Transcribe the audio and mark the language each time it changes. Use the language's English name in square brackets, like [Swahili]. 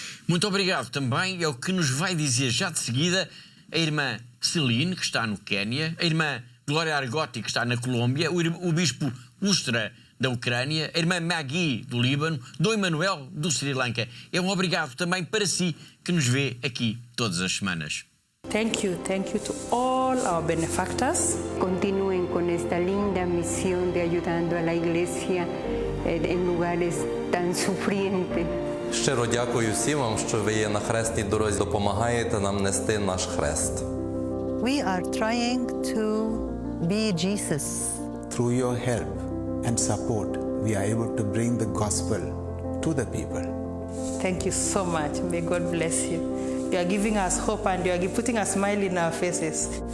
[Portuguese] Muito obrigado também, é o que nos vai dizer já de seguida a irmã Celine, que está no Quénia, a irmã Glória Argotti, que está na Colômbia, o bispo Ustra, da Ucrânia, a irmã Maggie, do Líbano, Dom Emanuel, do Sri Lanka. É um obrigado também para si, que nos vê aqui todas as semanas. [English] Thank you to all our benefactors. [Portuguese] Continuem com esta linda missão de ajudando a Igreja em lugares tão sofrientes. [Ukrainian] Щиро дякую всім вам, що ви є на хресній дорозі, допомагаєте нам нести наш хрест. [English] We are trying to be Jesus. Through your help and support, we are able to bring the gospel to the people. Thank you so much. May God bless you. You are giving us hope and you are putting a smile in our faces.